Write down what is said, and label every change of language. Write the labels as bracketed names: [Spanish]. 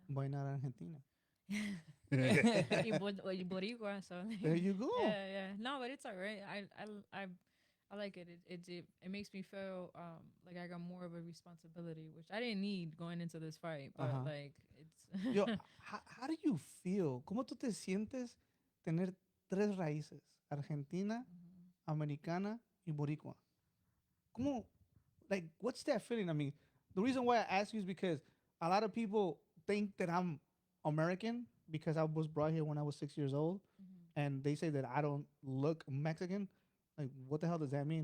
[English] Why not Argentina? [Spanish] Y Boricua, [English] so There you go. yeah. No, but it's alright. I like it. It makes me feel like I got more of a responsibility, which I didn't need going into this fight. But like it's Yo, how do you feel? [Spanish] ¿Cómo tú te sientes tener tres raíces? Argentina, Americana, y Boricua. ¿Cómo? [English] Like, what's that feeling? I mean, the reason why I ask you is because a lot of people think that I'm American because I was brought here when I was 6 years old, and they say that I don't look Mexican. Like, what the hell does that mean?